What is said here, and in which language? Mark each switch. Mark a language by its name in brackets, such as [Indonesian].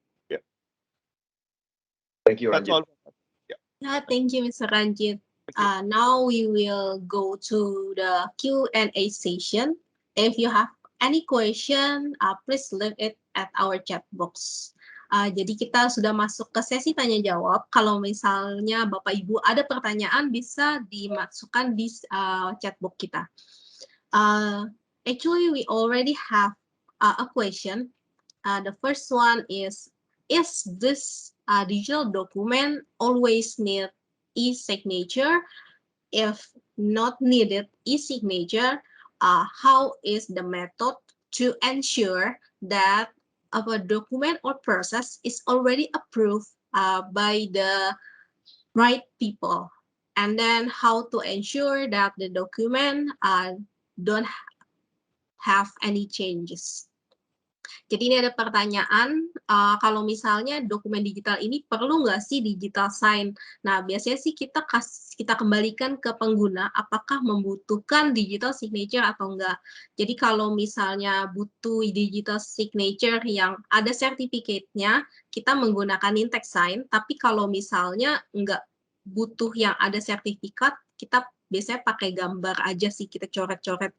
[English] Yeah. Thank you, That's Ranjit. all. Yeah, thank you, Mr. Ranjit. Now we will go to the Q&A session. If you have any question, please leave it at our chat box. [Indonesian] Jadi kita sudah masuk ke sesi tanya jawab. Kalau misalnya Bapak Ibu ada pertanyaan, bisa dimasukkan di chat box kita. [English] Actually, we already have a question. The first one is this digital document always need e-signature? If not needed e-signature, how is the method to ensure that our document or process is already approved by the right people? And then how to ensure that the document don't have any changes. [Indonesian] Jadi ini ada pertanyaan, kalau misalnya dokumen digital ini perlu nggak sih digital sign? Nah, biasanya sih kita kembalikan ke pengguna, apakah membutuhkan digital signature atau enggak. Jadi kalau misalnya butuh digital signature yang ada sertifikatnya, kita menggunakan Nintex sign, tapi kalau misalnya nggak butuh yang ada sertifikat, kita biasanya pakai gambar aja sih, kita coret-coret.